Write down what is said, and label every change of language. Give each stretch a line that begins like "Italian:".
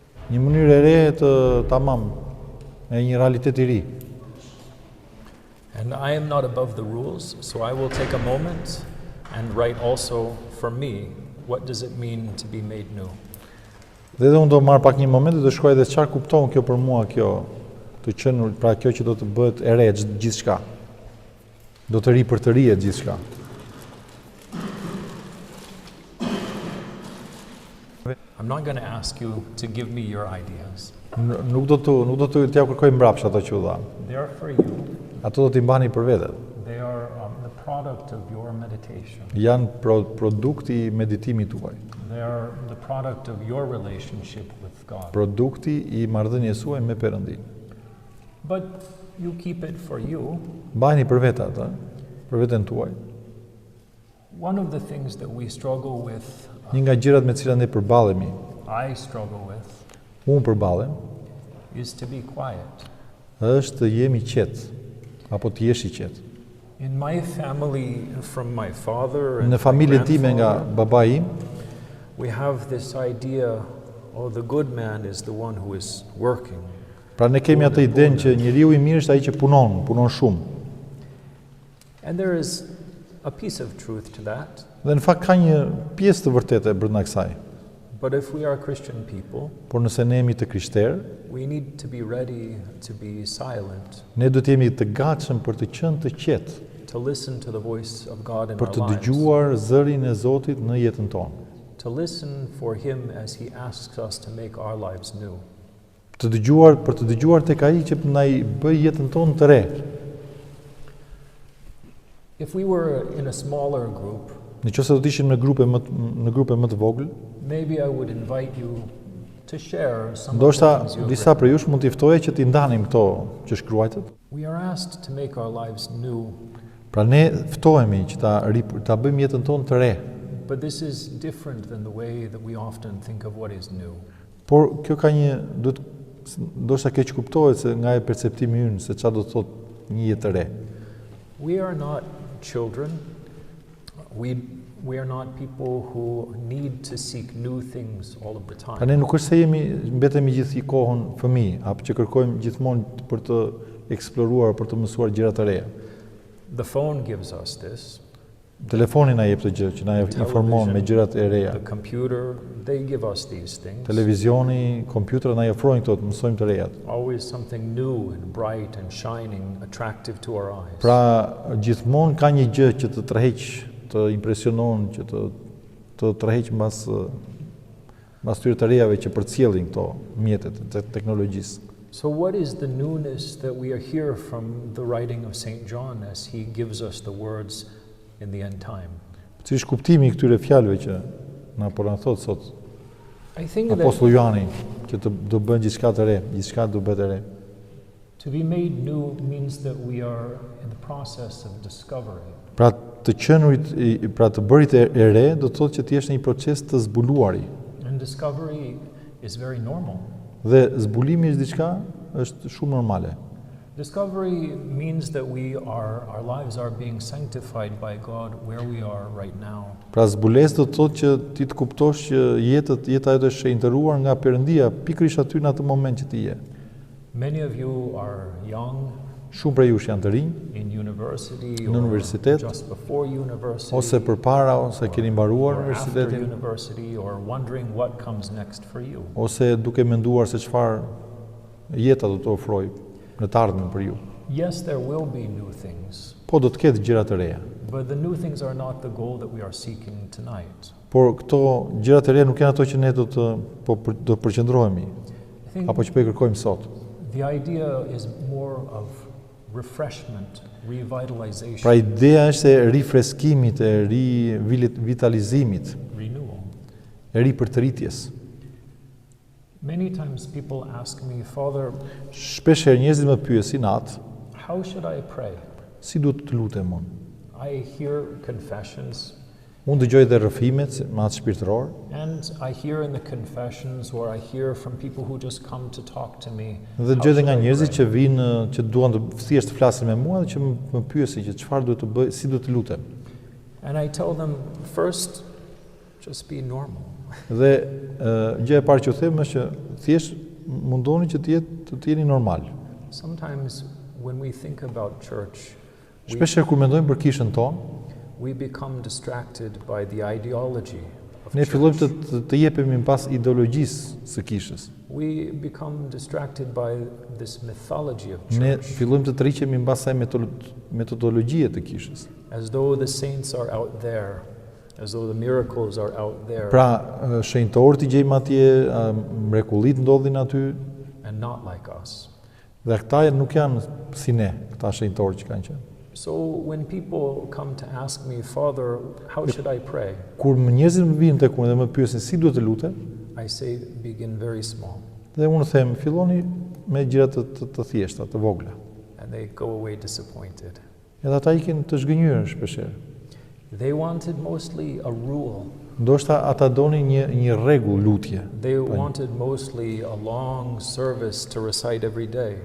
Albanian: Një mënyrë e re të tamam, e një realitet i ri.
English: And I am not above the rules, so I will take a moment and write also for me, what does it mean to be made new?
Albanian: Dhe unë do marr pak një moment dhe do shkruaj edhe çfarë kupton kjo për mua, kjo të qenur, pra kjo që do të bëhet e re gjithçka. Do të ri për të rihet gjithçka.
English: I'm not going to ask you to give me your ideas.
Albanian: Nuk do të t'ja kërkoj mbrapsht ato që u dha.
English: They are for you.
Albanian: Ato do t'i mbani për vete.
English: They are the product of your meditation.
Albanian: Janë produkti i meditimit tuaj.
English: They are the product of your relationship with God.
Albanian: Produkti i marrëdhënies suaj me Perëndinë.
English: But you keep it for you.
Albanian: Mbajini për vetë atë, për veten tuaj.
English: One of the things that we struggle with,
Albanian: Një nga gjërat me të cilat ne përballemi,
English: I struggle with,
Albanian: unë përballem,
English: is to be quiet.
Albanian: Është të jemi qetë, apo të jesh i qetë.
English: In my family, from my father and
Albanian: Në familjen time nga babai im,
English: we have this idea, oh, the good man is the one who is working.
Albanian: pra ne kemi atë idenë që njeriu i mirë është ai që punon shumë.
English: And there is a piece of truth to that.
Albanian: Dhe në fakt ka një pjesë të vërtetë brenda kësaj.
English: But if we are Christian people,
Albanian: Por nëse ne jemi të krishterë,
English: we need to be ready to be silent,
Albanian: ne do të jemi të gatshëm për të qenë të qetë,
English: to listen to the voice of God in
Albanian: për
English: our
Albanian: të
English: lives,
Albanian: dëgjuar zërin e Zotit në jetën tonë.
English: to listen for Him as He asks us to make our lives new.
Albanian: Për të dëgjuar tek ai që na i bëj jetën tonë të re.
English: If we were in a smaller group,
Albanian: Nëse do të ishim në grupe më të vogël,
English: maybe I would invite you to share some of the
Albanian: ndoshta
English: things you've
Albanian: disa
English: written.
Albanian: prej jush mund t'i ftoje që t'i ndanim këto që shkruajtët.
English: We are asked to make our lives new,
Albanian: Pra ne ftohemi që ta bëjmë jetën tonë të re.
English: but this is different than the way that we often think of what is new.
Albanian: Por kjo ka ndoshta keq kuptohet se nga e perceptimi ynë se çfarë do të thotë një jetë e re.
English: We are not children. We are not people who need to seek new things all of the
Albanian: Pra
English: time.
Albanian: ne nuk është se mbetemi gjithë kohën fëmijë, apo që kërkojmë gjithmonë për të eksploruar, për të mësuar gjëra të reja.
English: The phone gives us this.
Albanian: Telefoni na jep të gjë, që na informon me gjërat e reja.
English: The computer, they give us these things.
Albanian: Televizioni, kompjutera na ofrojnë këto, të mësojmë të rejat.
English: Always something new and bright and shining, attractive to our eyes.
Albanian: Pra gjithmonë ka një gjë që të tërheq, të impresionon, që të tërheq mbas tyre të rejave që përcjellin këto mjetet e teknologjisë.
English: So what is the newness that we are here from the writing of St. John as he gives us the words in the end time?
Albanian: Cili është kuptimi i këtyre fjalëve që na thot sot
English: I think that
Albanian: Apostulli Johani, që do bën gjithçka të re, gjithçka do bëhet e re.
English: to be made new means that we are in the process of discovery.
Albanian: Pra të qenurit, pra të bërit e re, do të thotë që ti jesh në një proces të zbuluari.
English: And discovery is very normal.
Albanian: Dhe zbulimi është diçka është shumë normale.
English: Discovery means that our lives are being sanctified by God where we are right now.
Albanian: Pra zbulesë do të thotë që ti të kuptosh që jeta jote është shenjtëruar nga Perëndia pikërisht aty në atë moment që ti je.
English: Many of you are young,
Albanian: Shumë prej jush janë të rinj,
English: in university
Albanian: në
English: or
Albanian: universitet,
English: just before university,
Albanian: ose përpara ose keni mbaruar
English: or after
Albanian: universitetin,
English: university, or wondering what comes next for you.
Albanian: ose duke menduar se çfarë jeta do të ofrojë në të ardhmen për ju.
English: Yes, there will be new things,
Albanian: Po do të ketë gjëra të reja.
English: but the new things are not the goal that we are seeking tonight.
Albanian: Por këto gjëra të reja nuk janë ato që ne do të përqendrohemi
English: I think
Albanian: apo që po i kërkojmë sot.
English: the idea is more of refreshment, revitalization,
Albanian: Pra ideja është e rifreskimit, e rivitalizimit,
English: renewal.
Albanian: e ripërtëritjes.
English: Many times people ask me, Father,
Albanian: Shpeshherë njerëzit më pyesin atë,
English: how should I pray?
Albanian: si duhet të lutem unë?
English: I hear confessions.
Albanian: Unë dëgjoj dhe rrëfimet me atë shpirtëror.
English: And I hear in the confessions, or I hear from people who just come to talk to me.
Albanian: Dhe dëgjoj dhe nga njerëzit që vinë që duan të thjesht të flasin me mua dhe që më pyesin që çfarë duhet të bëj, si duhet të lutem.
English: And I tell them, first, just be normal.
Albanian: Dhe gjëja e parë që u them është që thjesht mundoni që të jeni normal.
English: Sometimes when we think about church,
Albanian: Shpeshherë kur mendojmë për kishën tonë,
English: we become distracted by the ideology of
Albanian: ne
English: church.
Albanian: fillojmë të jepemi pas ideologjisë së kishës.
English: We become distracted by this mythology of
Albanian: Ne
English: church,
Albanian: fillojmë të tërhiqemi mbas asaj metodologjie të kishës.
English: as though the saints are out there, as though the miracles are out there,
Albanian: Pra, shenjtorët i gjejmë atje, mrekullit ndodhin aty,
English: and not like us.
Albanian: dhe këta nuk janë si ne, këta shenjtorë që kanë qenë.
English: So when people come to ask me, Father, how should I pray?
Albanian: Kur njerëzit më vinë tek unë dhe më pyesin si duhet të lutem,
English: I say, begin very small.
Albanian: dhe unë them, filloni me gjëra të thjeshta, të vogla.
English: And they go away disappointed.
Albanian: Edhe ata ikin të zgënjur shpeshherë.
English: They wanted mostly a rule.
Albanian: Ndoshta ata donin një rregull lutje.
English: They wanted mostly a long service to recite every day.